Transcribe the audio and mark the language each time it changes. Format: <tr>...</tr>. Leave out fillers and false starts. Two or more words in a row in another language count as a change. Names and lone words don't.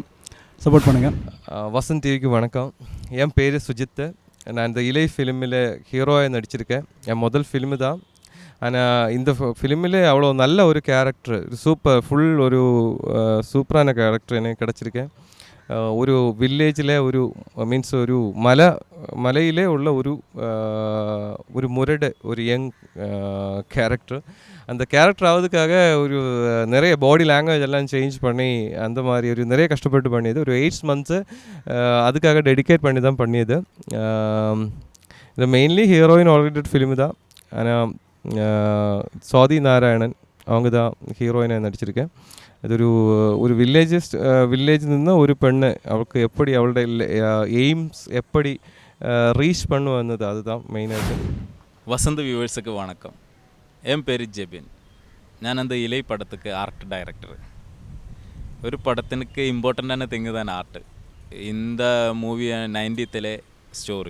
<ta>சப்போர்ட் பண்ணுங்கள். வசந்த் டிவிக்கு வணக்கம். என் பேர் சுஜித். நான் இந்த இலை ஃபிலிமில் ஹீரோவாக நடிச்சிருக்கேன். என் முதல் ஃபிலிமு தான். ஆனால் இந்த ஃபிலிமில் அவ்வளோ நல்ல ஒரு கேரக்டர், ஃபுல் ஒரு</ta> <en>super-aana character</en> <ta>எனக்கு கிடச்சிருக்கேன்.</ta> <ml>ഒരു വില്ലേജിലെ ഒരു മീൻസ് ഒരു മലയിലെ ഉള്ള ഒരു മുരട് ഒരു</ml> <en>young character.</en> <ta>அந்த கேரக்டர் ஆகிறதுக்காக ஒரு நிறைய</ta> <en>body language</en> <ta>எல்லாம் சேஞ்ச் பண்ணி அந்த மாதிரி ஒரு நிறைய கஷ்டப்பட்டு பண்ணியது. ஒரு 8 months அதுக்காக டெடிகேட் பண்ணி தான் பண்ணியது. இது</ta> <en>mainly heroine orient film</en> <ta>தான். ஆனால் சுவாதி நாராயணன் அவங்க தான் ஹீரோயினாக நடிச்சிருக்கேன்.</ta> <ml>ഒരു വില്ലേജിൽ നിന്ന് ഒരു പെണ്ണ് അവൾക്ക്</ml> <ta>எப்படி அவளுடைய எய்ம்ஸ் எப்படி ரீச் பண்ணுவது அதுதான் மெயினாக. வசந்த் வியூவர்ஸுக்கு வணக்கம். என் பேர் ஜெபின். நான் அந்த இலை படத்துக்கு</ta> <en>art director.</en> <ta>ஒரு படத்தினுக்கு</ta> <en>important-aana thingu</en> <ta>தான் ஆர்ட். இந்த மூவி 90s ஸ்டோரி.</ta>